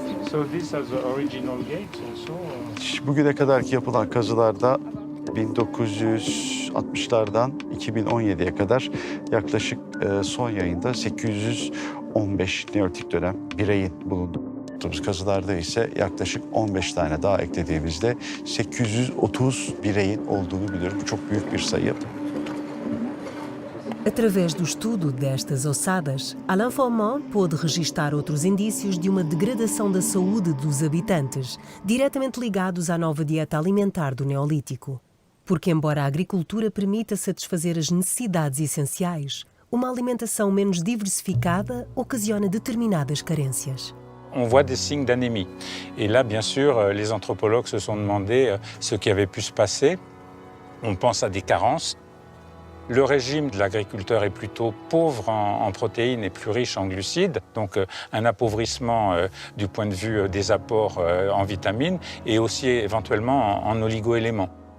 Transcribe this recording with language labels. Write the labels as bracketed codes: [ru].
[en] So these are the original gates also? [tr] Bugüne kadarki yapılan kazılarda 1960'lardan 2017'ye kadar yaklaşık son yayında 815 Neolitik dönem bireyin bulunduğumuz kazılarda ise yaklaşık 15 tane daha eklediğimizde 830 bireyin olduğunu biliyorum. Bu çok büyük bir sayı. [pt] Através do estudo destas ossadas, Alain Faumont pôde registar outros indícios de uma degradação da saúde dos habitantes, diretamente ligados à nova dieta alimentar do Neolítico. Porque, embora a agricultura permita satisfazer as necessidades essenciais, uma alimentação menos diversificada ocasiona determinadas carências. [fr] On voit des signes d'anémie. Et là, bien sûr, les anthropologues se sont demandé ce qui avait pu se passer. On pense à des carences. Le régime de l'agriculteur est plutôt pauvre en protéines et plus riche en glucides, donc un appauvrissement du point de vue des apports en vitamines et aussi éventuellement en oligoéléments.